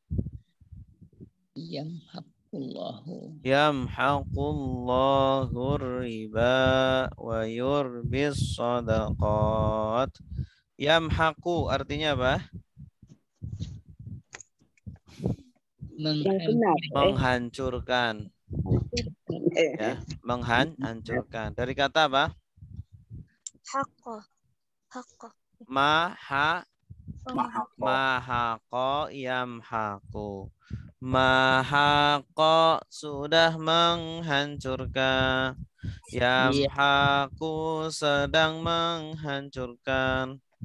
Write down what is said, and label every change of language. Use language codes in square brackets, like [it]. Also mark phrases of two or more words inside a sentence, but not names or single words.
[ar] يمحق الله الربا ويربي الصدقات. [id] Yamhaqu artinya apa? Menghancurkan. Ya, menghancurkan. Dari kata apa? [ar] Haqqa. محق يمحق. [id] Mahaqo sudah menghancurkan. Yamhaqu sedang menghancurkan.